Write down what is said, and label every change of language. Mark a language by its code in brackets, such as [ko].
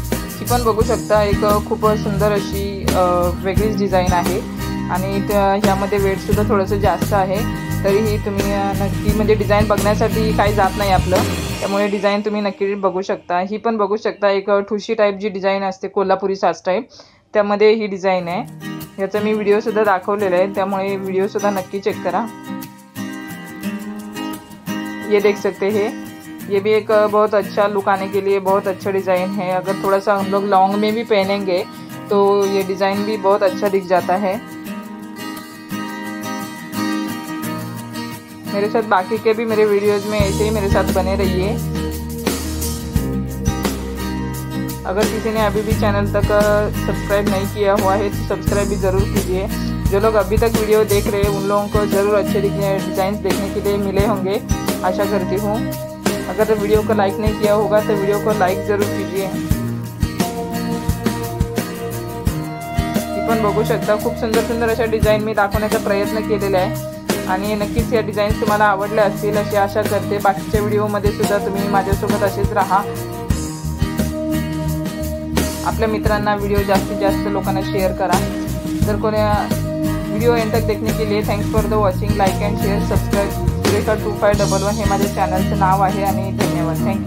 [mr] ही पण बघू शकता, एक खूप सुंदर अशी वेगळीच डिझाईन आहे, आणि ह्यामध्ये वेटसुद्धा थोडंसं जास्त आहे, तरीही तुम्ही नक्की म्हणजे डिझाईन बघण्यासाठी काही जात नाही आपलं, त्यामुळे डिझाईन तुम्ही नक्की बघू शकता। ही पण बघू शकता, एक ठुशी टाईप जी डिझाईन असते कोल्हापुरी साज टाईप, त्यामध्ये ही डिझाईन आहे। याचा मी व्हिडिओसुद्धा दाखवलेला आहे, त्यामुळे व्हिडिओसुद्धा नक्की चेक करा। [hi] ये देख सकते हैं, ये भी एक बहुत अच्छा लुक आने के लिए बहुत अच्छा डिज़ाइन है। अगर थोड़ा सा हम लोग लॉन्ग में भी पहनेंगे तो ये डिज़ाइन भी बहुत अच्छा दिख जाता है। मेरे साथ बाकी के भी मेरे वीडियोज़ में ऐसे ही मेरे साथ बने रहिए। अगर किसी ने अभी भी चैनल तक सब्सक्राइब नहीं किया हुआ है तो सब्सक्राइब भी ज़रूर कीजिए। जो लोग अभी तक वीडियो देख रहे हैं उन लोगों को ज़रूर अच्छे डिज़ाइंस देखने के लिए मिले होंगे, आशा करती हूँ। अगर वीडियो को लाइक नहीं किया होगा तो वीडियो को लाइक ज़रूर कीजिए। [mr] ती पण बघू शकता. खूप सुंदर सुंदर अशा डिझाईन मी दाखवण्याचा प्रयत्न केलेला आहे आणि नक्कीच या डिझाईन्स तुम्हाला आवडल्या असतील अशी आशा करते. बाकीच्या व्हिडिओमध्ये सुद्धा तुम्ही माझ्यासोबत असेच राहा. आपल्या मित्रांना व्हिडिओ जास्तीत जास्त लोकांना शेअर करा. जर कोणी [hi] वीडियो एंड तक देखने के लिए [en] Thanks for the watching. [mr] Like end share, subscribe. Surekha 2511 हे माझ्या चॅनलचं नाव आहे आणि धन्यवाद. थँक्यू.